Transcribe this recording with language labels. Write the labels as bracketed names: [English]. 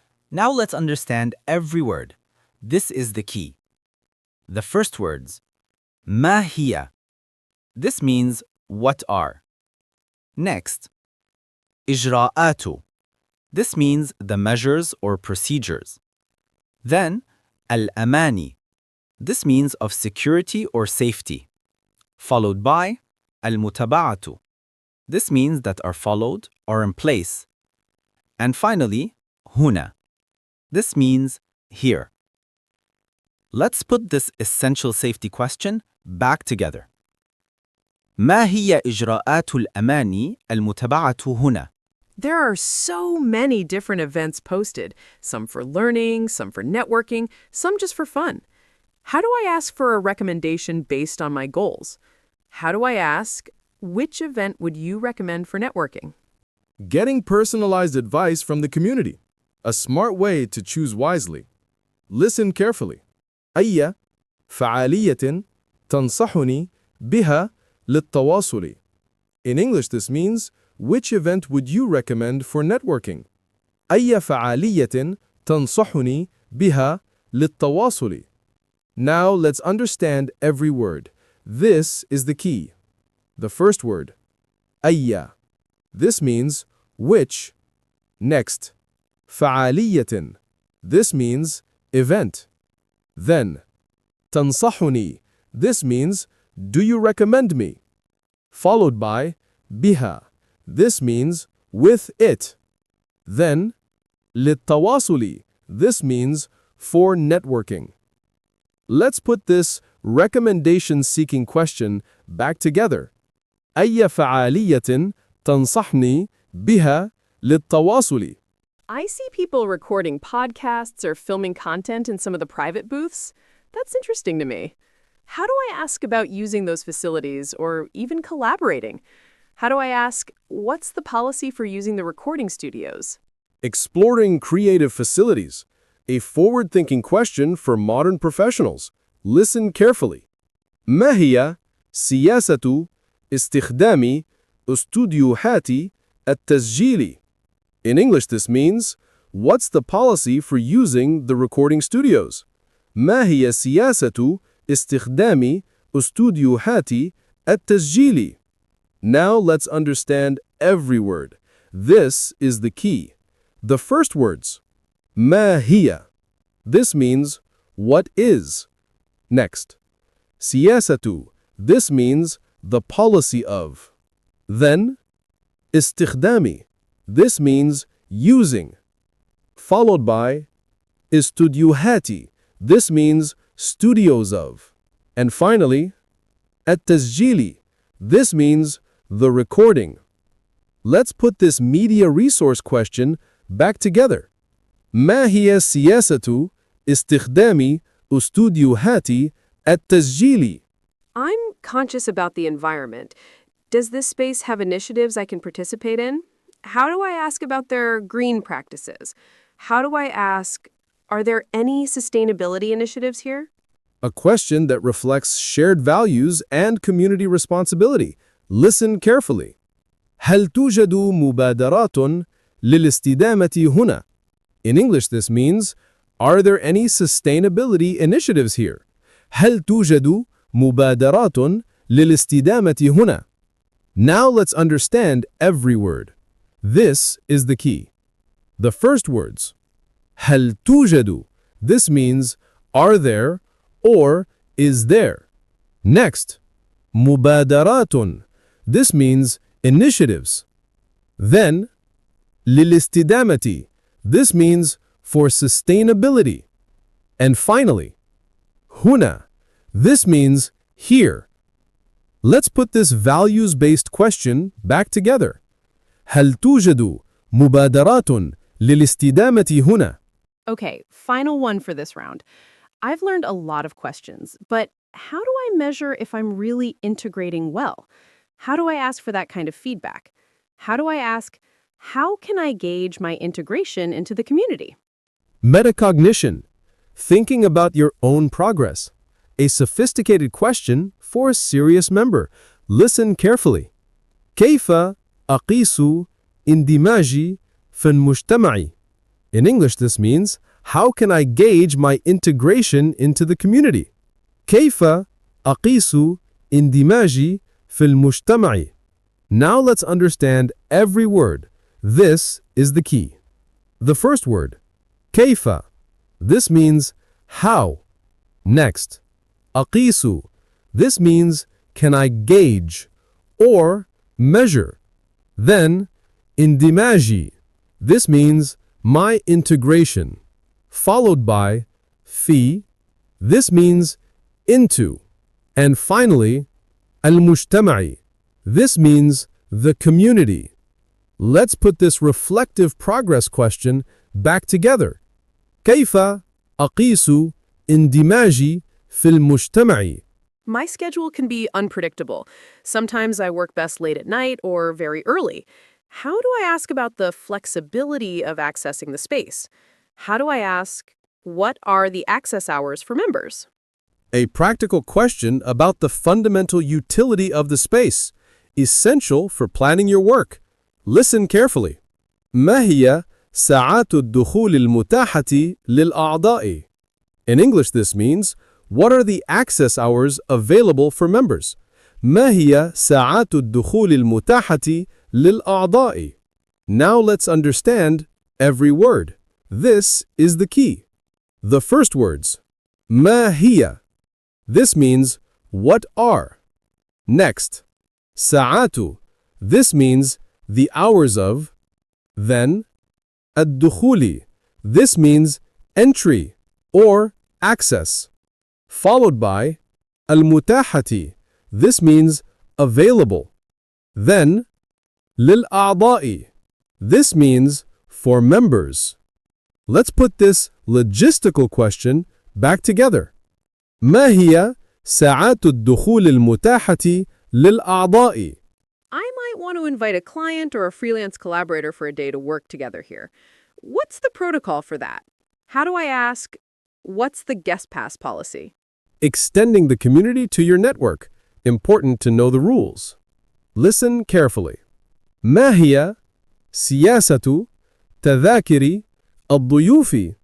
[English] Now let's understand every word. This is the key. The first words. [Arabic] ما هي. [English] This means what are. Next. [Arabic] إجراءات. [English] This means the measures or procedures. Then, [Arabic] الأماني. [English] This means of security or safety. Followed by [Arabic] المتبعة. [English] This means that are followed or in place. And finally, [Arabic] هنا. [English] This means here. Let's put this essential safety question back together. [Arabic] ما هي إجراءات الأمان المتبعة هنا? [English] There are so many different events posted, some for learning, some for networking, some just for fun. How do I ask for a recommendation based on my goals? How do I ask, which event would you recommend for networking? Getting personalized advice from the community. A smart way to choose wisely. Listen carefully. [Arabic] أي فعالية تنصحني بها للتواصل. [English] In English, this means, which event would you recommend for networking? [Arabic] أي فعالية تنصحني بها للتواصل. [English] Now let's understand every word. This is the key. The first word, [Arabic] أي. [English] This means which. Next, [Arabic] فعالية. [English] This means event. Then, [Arabic] تنصحني. [English] This means do you recommend me? Followed by [Arabic] بها. [English] This means with it. Then, [Arabic] للتواصل. [English] This means for networking. Let's put this recommendation-seeking question back together. [Arabic] أي فعالية تنصحني بها للتواصل. [English] I see people recording podcasts or filming content in some of the private booths. That's interesting to me. How do I ask about using those facilities or even collaborating? How do I ask, what's the policy for using the recording studios? Exploring creative facilities. A forward-thinking question for modern professionals. Listen carefully. [Arabic] ما هي سياسة استخدام استوديوهات التسجيل? [English] In English, this means, what's the policy for using the recording studios? [Arabic] ما هي سياسة استخدام استوديوهات التسجيل? [English] Now let's understand every word. This is the key. The first words. [Arabic] ما هي. [English] This means, what is. Next. [Arabic] سياسة. [English] This means, the policy of. Then, [Arabic] استخدامي. [English] This means, using. Followed by, [Arabic] استوديوهات. [English] This means, studios of. And finally, [Arabic] التسجيل. [English] This means, the recording. Let's put this media resource question back together. [Arabic] ما هي سياسة استخدام استوديوهات التسجيل? [English] I'm conscious about the environment. Does this space have initiatives I can participate in? How do I ask about their green practices? How do I ask, are there any sustainability initiatives here? A question that reflects shared values and community responsibility. Listen carefully. [Arabic] هل توجد مبادرات للاستدامة هنا? [English] In English, this means, are there any sustainability initiatives here? [Arabic] هل توجد مبادرات للاستدامة هنا? [English] Now let's understand every word. This is the key. The first words. [Arabic] هل توجد. [English] This means are there or is there. Next, [Arabic] مبادرات. [English] This means initiatives. Then, [Arabic] للاستدامة. [English] This means for sustainability. And finally, [Arabic] هنا. [English] This means here. Let's put this values-based question back together. [Arabic] هل توجد مبادرات للاستدامة هنا؟ [English] Okay, final one for this round. I've learned a lot of questions, but how do I measure if I'm really integrating well? How do I ask for that kind of feedback? How do I ask, how can I gauge my integration into the community? Metacognition. Thinking about your own progress. A sophisticated question for a serious member. Listen carefully. [Arabic] كيف أقيس اندماجي في المجتمع? [English] In English, this means, how can I gauge my integration into the community? [Arabic] كيف أقيس اندماجي في المجتمع? [English] Now let's understand every word. This is the key. The first word, [Arabic] كيف. [English] This means how. Next, [Arabic] أقيس. [English] This means can I gauge or measure. Then, [Arabic] اندماجي. [English] This means my integration. Followed by [Arabic] في. [English] This means into. And finally, [Arabic] المجتمع. [English] This means the community. Let's put this reflective progress question back together. [Arabic] كيف أقيس اندماجي في المجتمع? [English] My schedule can be unpredictable. Sometimes I work best late at night or very early. How do I ask about the flexibility of accessing the space? How do I ask, what are the access hours for members? A practical question about the fundamental utility of the space, essential for planning your work. Listen carefully. [Arabic] ما هي ساعات الدخول المتاحة للأعضاء? [English] In English, this means, what are the access hours available for members? [Arabic] ما هي ساعات الدخول المتاحة للأعضاء? [English] Now let's understand every word. This is the key. The first words, [Arabic] ما هي. [English] This means, what are. Next, [Arabic] ساعات. [English] This means, the hours of. Then, [Arabic] الدخول. [English] This means, entry or access. Followed by, [Arabic] المتاحة. [English] This means, available. Then, [Arabic] للأعضاء. [English] This means, for members. Let's put this logistical question back together. [Arabic] ما هي ساعات الدخول المتاحة للأعضاء? [English] I might want to invite a client or a freelance collaborator for a day to work together here. What's the protocol for that? How do I ask, what's the guest pass policy? Extending the community to your network. Important to know the rules. Listen carefully. [Arabic] ما هي سياسة تذاكر الضيوف?